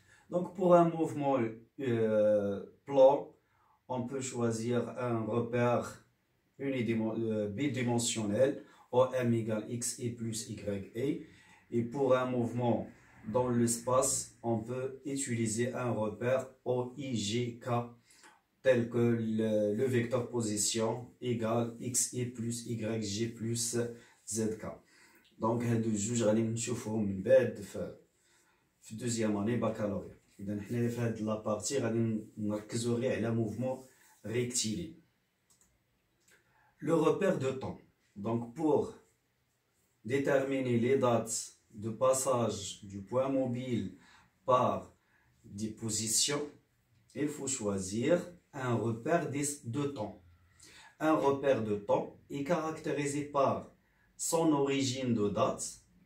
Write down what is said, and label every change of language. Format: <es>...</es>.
<fr>Donc pour un mouvement plat, on peut choisir un repère bidimensionnel OM égale XI plus YE. Et pour un mouvement dans l'espace, on peut utiliser un repère OIGK tel que le vecteur position égale XI plus YG plus ZK.</fr> <ar>Donc هادو جوج غادي نشوفوهم من بعد في دوزيام اني بكالوريا. اذا حنا في هاد لابارتي غادي نركزوا غير على موفمون ريكتيلي.</ar> <fr>Le repère de temps. Donc pour déterminer les dates de passage du point mobile par des positions, il faut choisir un repère de temps. Un repère de temps est caractérisé par son origine de date.</fr>